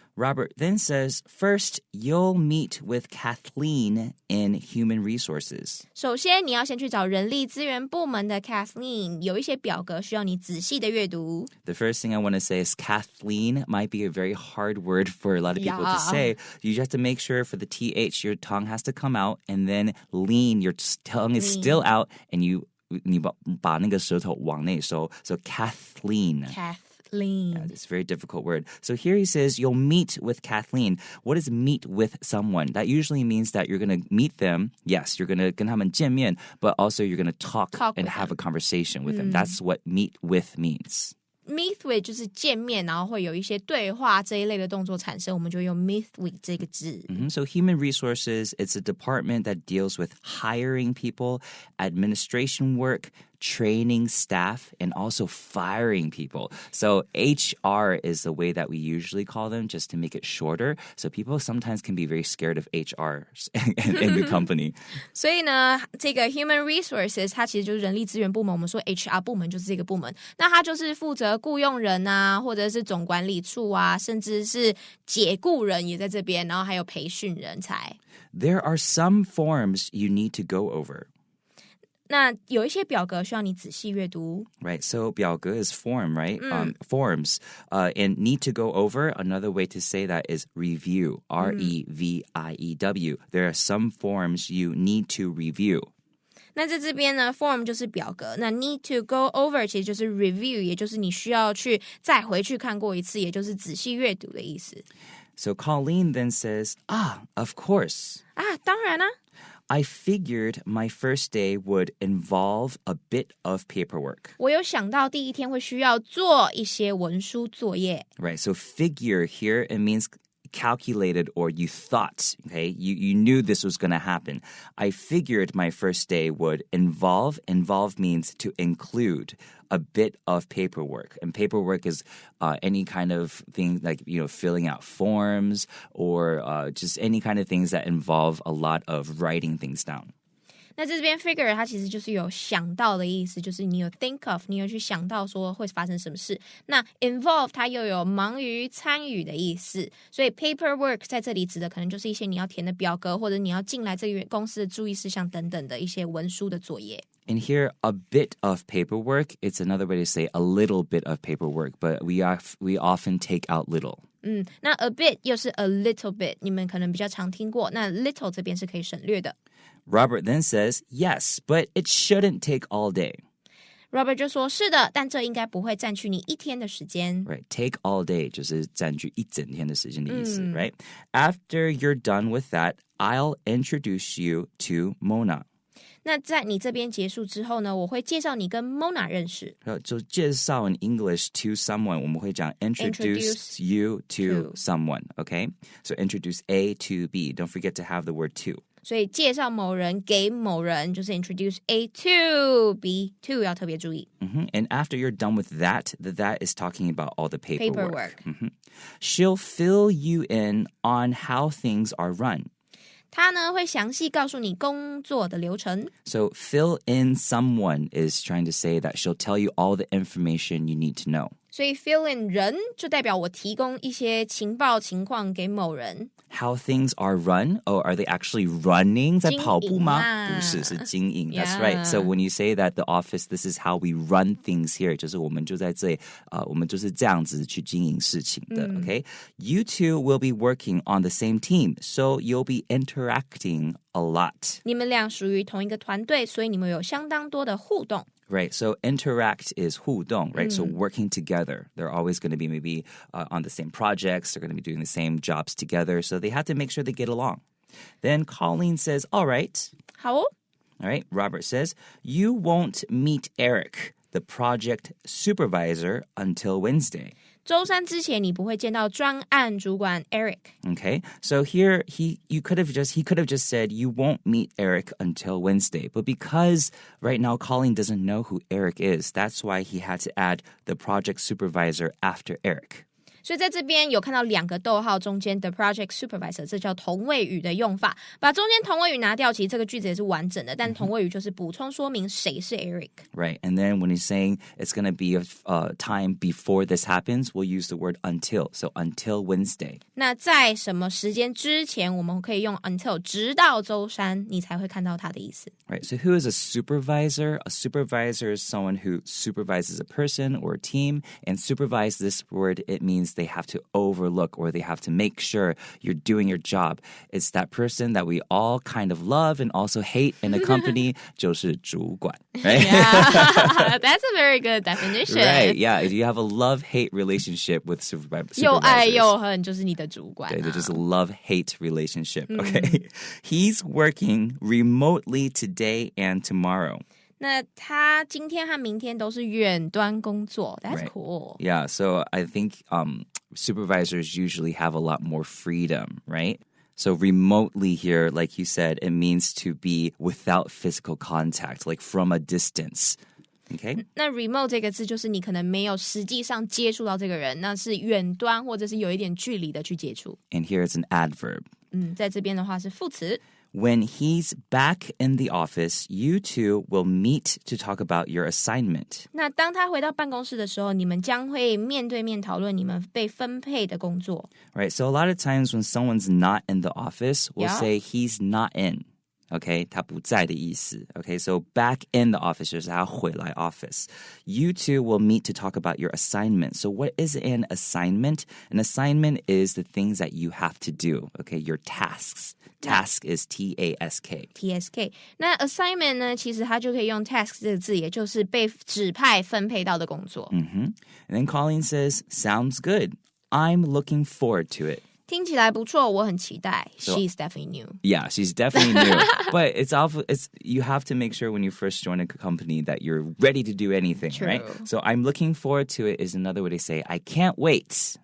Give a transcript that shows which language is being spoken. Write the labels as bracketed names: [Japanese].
[English] Robert then says, first, you'll meet with Kathleen in Human Resources. [Chinese] 首先，你要先去找人力资源部门的 Kathleen， 有一些表格需要你仔细的阅读。 [English] The first thing I want to say is Kathleen might be a very hard word for a lot of people to say. You just have to make sure for the TH, your tongue has to come out, and then lean, your tongue is still out, and you [Chinese] 把那个舌头往内收. [English] So Kathleen. Yeah, it's a very difficult word. So here he says, you'll meet with Kathleen. What is meet with someone? That usually means that you're going to meet them. Yes, you're going to [Chinese] 跟他们见面, [English] but also you're going to talk and have a conversation with them. That's what meet with means. [Chinese] Meet with 就是见面，然后会有一些对话这一类的动作产生，我们就用 meet with 这个字。 [English] So human resources, it's a department that deals with hiring people, administration work, training staff, and also firing people. So HR is the way that we usually call them, just to make it shorter. So people sometimes can be very scared of HR in the company. [Chinese] 所以呢，这个 human resources 它其实就是人力资源部门，我们说 HR 部门就是这个部门，那它就是负责雇用人啊，或者是总管理处啊，甚至是解雇人也在这边，然后还有培训人才。 [English] There are some forms you need to go over. [Chinese] 那有一些表格需要你仔细阅读。 [English] Right, so 表格 is form, right? Forms. And need to go over, another way to say that is review, R-E-V-I-E-W. There are some forms you need to review. [Chinese] 那在这边呢 form 就是表格，那 need to go over 其实就是 review， 也就是你需要去再回去看过一次，也就是仔细阅读的意思。 [English] So Colleen then says, of course. [Chinese] 当然啊。 [English] I figured my first day would involve a bit of paperwork. [Chinese] 我有想到第一天会需要做一些文书作业。 [English] Right, so figure here, it means calculated or you thought, okay? You knew this was going to happen. I figured my first day would involve means to include a bit of paperwork. And paperwork is any kind of thing like, filling out forms or just any kind of things that involve a lot of writing things down. [Chinese] 那这边 figure 它其实就是有想到的意思，就是你有 think of， 你有去想到说会发生什么事。那 involve 它又有忙于参与的意思，所以 paperwork 在这里指的可能就是一些你要填的表格，或者你要进来这个公司的注意事项等等的一些文书的作业。 [English] And here, a bit of paperwork, it's another way to say a little bit of paperwork, but we often take out little. [Chinese] 那 a bit 又是 a little bit， 你们可能比较常听过，那 little 这边是可以省略的。 [English] Robert then says, yes, but it shouldn't take all day. [Chinese] Robert 就说是的，但这应该不会占据你一天的时间。 Right, take all day 就是占据一整天的时间的意思, right? [English] After you're done with that, I'll introduce you to Mona. [Chinese] 那在你这边结束之后呢，我会介绍你跟 Mona 认识。就介绍 [English] in English to someone, [Chinese] 我们会讲 [English] introduce you to someone, okay? So introduce A to B. Don't forget to have the word to. [Chinese] 所以介绍某人给某人就是 introduce A to B to 要特别注意。 [English] And after you're done with that is talking about all the paperwork. She'll fill you in on how things are run. [Chinese] 他呢会详细告诉你工作的流程。 [English] So fill in someone is trying to say that she'll tell you all the information you need to know. [Chinese] 所以 fill in 人就代表我提供一些情报情况给某人。 [English] How things are run? Oh, are they actually running? [Chinese] 在跑步吗？不是，是经营。 [English] That's right. So when you say that the office, this is how we run things here. [Chinese] 就是我们就在这里，我们就是这样子去经营事情的。 [English] Okay? You two will be working on the same team, so you'll be interacting a lot. [Chinese] 你们俩属于同一个团队，所以你们有相当多的互动。 [English] Right, so interact is 互动, right? So working together. They're always going to be maybe on the same projects. They're going to be doing the same jobs together. So they have to make sure they get along. Then Colleen says, all right. [Chinese] 好哦。 [English] All right, Robert says, you won't meet Eric, the project supervisor, until Wednesday. [Chinese] 周三之前你不会见到专案主管 Eric. [English] Okay, so here he could have just said you won't meet Eric until Wednesday, but because right now Colleen doesn't know who Eric is, that's why he had to add the project supervisor after Eric. [Chinese] 所以在这边有看到2个逗号中间的 project supervisor， 这叫同位语的用法。把中间同位语拿掉，其实这个句子也是完整的，但同位语就是补充说明谁是 Eric. [English] Right, and then when he's saying it's going to be a time before this happens, we'll use the word until. So until Wednesday. [Chinese] 那在什么时间之前，我们可以用 until 直到周三，你才会看到它的意思。 [English] Right, so who is a supervisor? A supervisor is someone who supervises a person or a team. And supervise, this word, it means they have to overlook or they have to make sure you're doing your job. It's that person that we all kind of love and also hate in a company, [Chinese] 就是主管, [English] right? Yeah, that's a very good definition. Right, yeah. If you have a love-hate relationship with supervisors. [Chinese] 又爱又恨就是你的主管。 [English] They're just a love-hate relationship, okay? He's working remotely today and tomorrow. [Chinese] 那他今天和明天都是远端工作。 [English] That's Right. cool. Yeah, so I think supervisors usually have a lot more freedom, right? So remotely here, like you said, it means to be without physical contact, like from a distance. Okay? [Chinese] 那 remote 这个字就是你可能没有实际上接触到这个人，那是远端或者是有一点距离的去接触。 [English] And here it's an adverb. [Chinese] 在这边的话是副词。 [English] When he's back in the office, you two will meet to talk about your assignment. [Chinese] 那当他回到办公室的时候，你们将会面对面讨论你们被分配的工作。 [English] Right, so a lot of times when someone's not in the office, we'll Yeah. say he's not in. [Chinese] Okay, 他不在的意思. [English] Okay, so back in the office [Chinese] 就是他回来 [English] office. You two will meet to talk about your assignment. So what is an assignment? An assignment is the things that you have to do. Okay, your tasks. Task is T-A-S-K. [Chinese] TSK 那 assignment 呢，其实它就可以用 task 这个字，也就是被指派分配到的工作。 [English] And then Colleen says, sounds good. I'm looking forward to it. [Chinese] 听起来不错，我很期待。 [English] She's definitely new. Yeah, she's definitely new. But you have to make sure when you first join a company that you're ready to do anything, True. right? So I'm looking forward to it is another way to say I can't wait.